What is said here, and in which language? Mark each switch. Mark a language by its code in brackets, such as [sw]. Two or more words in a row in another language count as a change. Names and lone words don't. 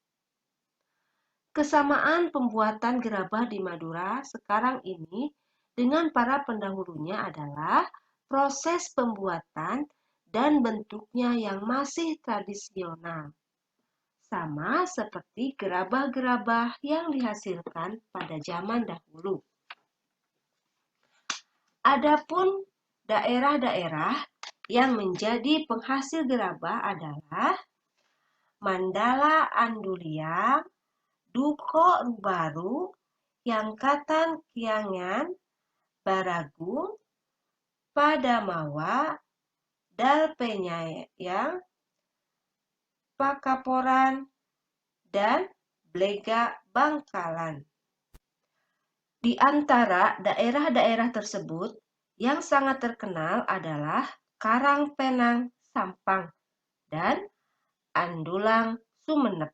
[id] Kesamaan pembuatan gerabah di Madura sekarang ini dengan para pendahulunya adalah proses pembuatan dan bentuknya yang masih tradisional, sama seperti gerabah-gerabah yang dihasilkan pada zaman dahulu. Adapun daerah-daerah yang menjadi penghasil gerabah adalah Mandala Anduliang, Duko Rubaru, Yangkatan Kiangan, Baragung, Padamawa, Dalpenyayang, Pakaporan, dan Blega Bangkalan. Di antara daerah-daerah tersebut, yang sangat terkenal adalah Karangpenang, Sampang, dan Andulang, Sumeneb.